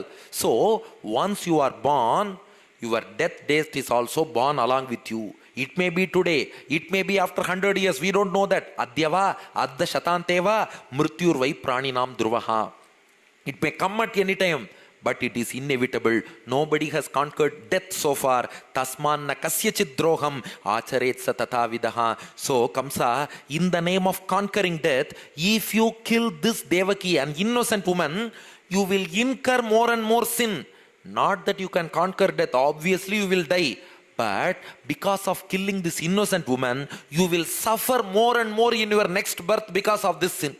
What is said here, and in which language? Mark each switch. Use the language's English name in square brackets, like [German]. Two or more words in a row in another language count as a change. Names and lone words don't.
[English] So, once you are born, your death date is also born along with you. It may be today. It may be after 100 years. We don't know that. [Sanskrit] Adyava, Adda Shatanteva, Mrityurvai Praninam Dhruvaha. [English] It may come at any time, but it is inevitable. Nobody has conquered death so far. [Sanskrit] Tasman na kasyachit droham acharetsa tatavidaha. [English] So, Kamsa, in the name of conquering death, if you kill this Devaki, an innocent woman, you will incur more and more sin. Not that you can conquer death, obviously you will die. But because of killing this innocent woman, you will suffer more and more in your next birth because of this sin.